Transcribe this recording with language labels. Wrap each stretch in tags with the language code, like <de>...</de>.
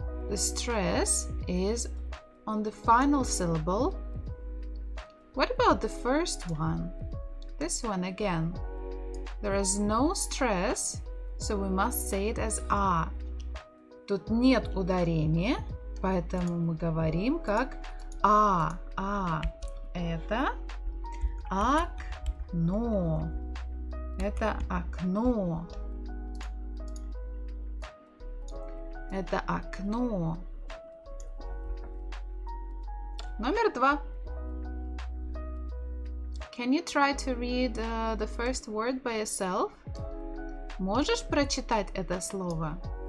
<en>The stress is on the final syllable. What about the first one? This one again. There is no stress, so we must say it as А.</en> <ru>Тут нет ударения, поэтому мы говорим как А. Это окно. Это окно. Это окно. Номер 2.</ru> <en>Can you try to read the first word by yourself?</en> <ru>Можешь прочитать это слово?</ru>